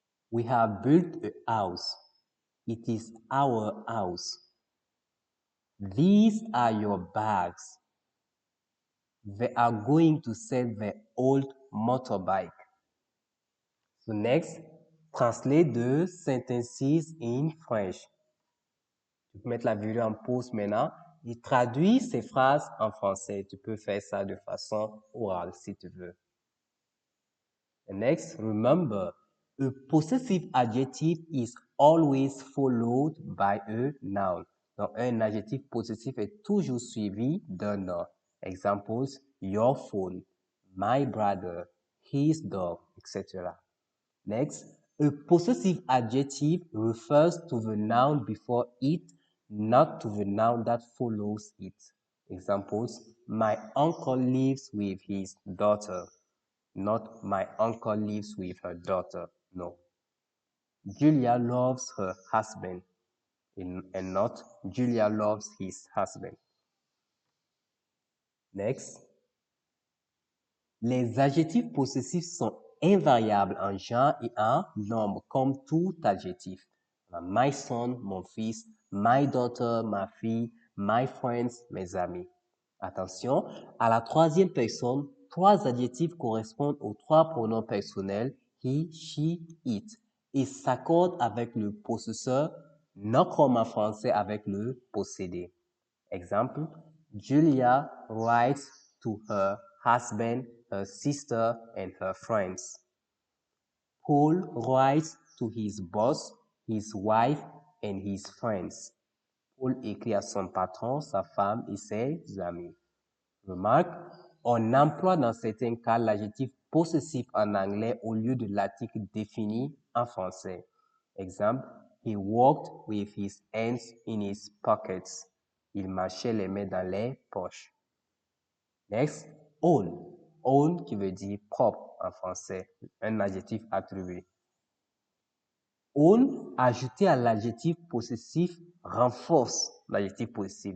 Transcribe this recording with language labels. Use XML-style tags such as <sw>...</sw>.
<en>We have built a house. It is our house. These are your bags. They are going to sell their old motorbike. So next, translate the sentences in French.</en> <fr>Tu peux mettre la vidéo en pause maintenant et traduire ces phrases en français. Tu peux faire ça de façon orale si tu veux.</fr> <en>And next, remember, a possessive adjective is always followed by a noun.</en> <fr>Donc, un adjectif possessif est toujours suivi d'un nom.</fr> <en>Examples, your phone, my brother, his dog, etc. Next, a possessive adjective refers to the noun before it, not to the noun that follows it. Examples, my uncle lives with his daughter. Not my uncle lives with her daughter. No. Julia loves her husband and not Julia loves his husband. Next.</en> <fr>Les adjectifs possessifs sont invariables en genre et en nombre, comme tout adjectif.</fr> <en>My son,</en> <fr>mon fils,</fr> <en>my daughter,</en> <fr>ma fille,</fr> <en>my friends,</en> <fr>mes amis. Attention, à la troisième personne, trois adjectifs correspondent aux trois pronoms personnels he, she, it et s'accordent avec le possesseur, non comme en français avec le possédé.</fr> <en>Exemple, Julia writes to her husband, her sister, and her friends. Paul writes to his boss, his wife, and his friends.</en> <fr>Paul écrit à son patron, sa femme et ses amis. Remarque, on emploie dans certains cas l'adjectif possessif en anglais au lieu de l'article défini en français.</fr> <en>Exemple, he walked with his hands in his pockets.</en> <fr>Il marchait les mains dans les poches.</fr> <en>Next, own.</en> <fr>Own qui veut dire propre en français, un adjectif attribué. Own, ajouté à l'adjectif possessif, renforce l'adjectif possessif.</fr>